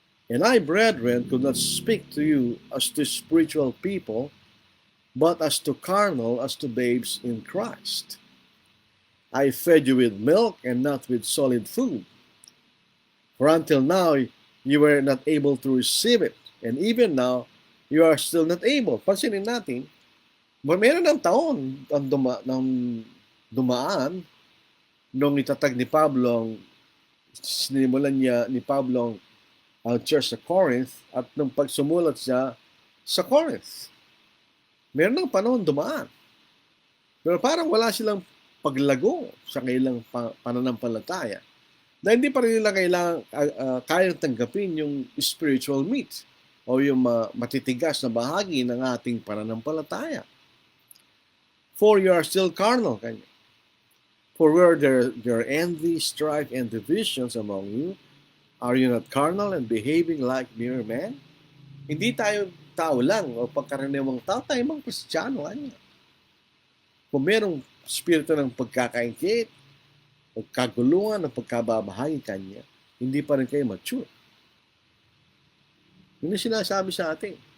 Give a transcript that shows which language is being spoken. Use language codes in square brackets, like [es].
[en] And I, brethren, could not speak to you as to spiritual people, but as to carnal, as to babes in Christ. I fed you with milk and not with solid food. For until now, you were not able to receive it. And even now, you are still not able. [tl] Pansinin natin, meron ng taon ang dumaan nung itatag ni Pablo, sinimulan niya ni Pablo ang church sa Corinth at nung pagsumulat siya sa Corinth. Meron ng panahon dumaan. Pero parang wala silang paglago sa kailang pananampalataya. Dahil hindi pa rin nila kayang tanggapin yung spiritual meat o yung matitigas na bahagi ng ating pananampalataya. [en] For you are still carnal, kanya. For where there are envy, strife, and divisions among you, are you not carnal and behaving like mere men? [tl] Hindi tayo tao lang o pagkaraniwang tao, tayo mga Kristiyano. Kanya. Kung merong spirito ng pagkakaingit, pagkagulungan, ng pagkababahagi kanya, hindi pa rin kayo mature. Yun ang sinasabi sa atin.